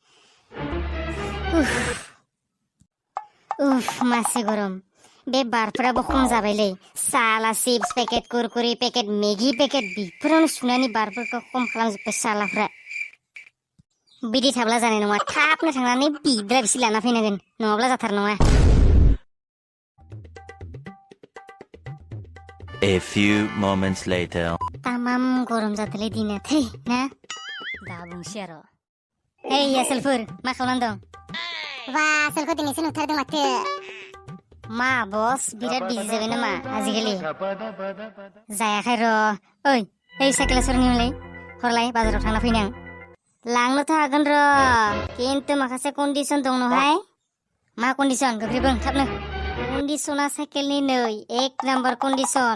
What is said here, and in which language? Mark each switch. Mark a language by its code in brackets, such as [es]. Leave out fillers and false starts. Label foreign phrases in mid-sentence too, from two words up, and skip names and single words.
[brx] मासे गरम बे बारफोराबो खम जाबायलै साला [en] chips packet [brx] कुरकुरि पेकेट मेगि पेकेट बेफोरावनो सुनानै बारफोरखौ खम खालामजोब्बाय सालाफ्रा बिदि थाब्ला जानाय नङा थाबनो थांनानै बिद्रा बिसि लाना फैनांगोन नङाब्ला जाथार नङा [en] A few moments later. [brx] तामाम गरम जादोंलै दिना थै ना दा बुंसै आरो हे आसोलफोर मा खालामना दं वा आसोलखौ दिनैसो नुथारदों माथो मा बस बिराद बिजि जाबाय नामा आजिखालि जायाखै र' ओइ साइकेला सोरनिमोनलै हरलाय बाजाराव थांना फैनां लांनोथ' हागोन र' खिन्थु माखासे कन्डिसन दं नहाय मा कन्डिसन गोख्रै थाबनो कन्डिसना साइकेलनि नै 1 [en] number condition